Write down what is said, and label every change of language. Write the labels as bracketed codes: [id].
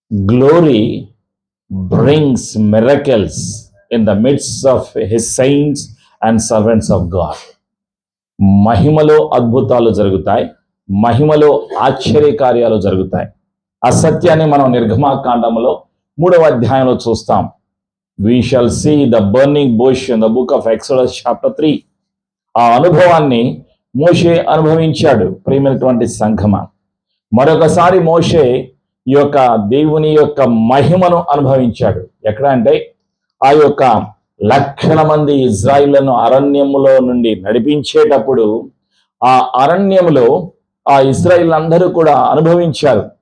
[en] Glory brings miracles in the midst of his saints and servants of God. [te] మహిమలో అద్భుతాలు జరుగుతాయి, మహిమలో ఆశ్చర్యకార్యాలు జరుగుతాయి. ఆ సత్యాన్ని మనం నిర్గమాకాండములో 3వ అధ్యాయంలో చూస్తాం. [en] We shall see the burning bush in the book of Exodus chapter 3. [te] ఆ అనుభవాన్ని మోషే అనుభవించాడు. ప్రియమైనటువంటి సంఘమా, మరొకసారి మోషే ఈ యొక్క దేవుని యొక్క మహిమను అనుభవించాడు. ఎక్కడ అంటే ఆ యొక్క లక్షల మంది ఇజ్రాయిళ్లను అరణ్యములో నుండి నడిపించేటప్పుడు ఆ అరణ్యములో ఆ ఇజ్రాయిలందరూ కూడా అనుభవించారు.